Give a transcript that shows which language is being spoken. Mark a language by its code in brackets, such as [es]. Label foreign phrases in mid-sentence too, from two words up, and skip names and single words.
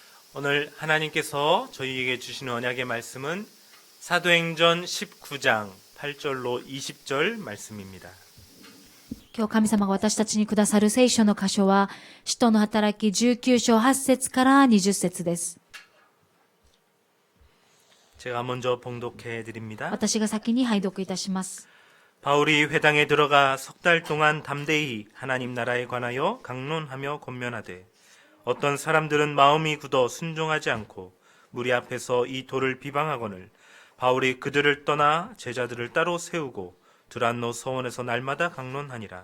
[ko] 오늘 하나님께서 저희에게 주시는 언약의 말씀은 사도행전 19장 8절로 20절 말씀입니다. [ja] 今日神様が私たちにくださる聖書の箇所は、使徒の働き19章8節から20節です。 [ko] 제가 먼저 봉독해 드립니다. [ja] 私が先に拝読いたします。 [ko] 바울이 회당에 들어가 석 달 동안 담대히 하나님 나라에 관하여 강론하며 권면하되 어떤 사람들은 마음이 굳어 순종하지 않고 무리 앞에서 이 도를 비방하거늘 바울이 그들을 떠나 제자들을 따로 세우고 두란노 서원에서 날마다 강론하니라.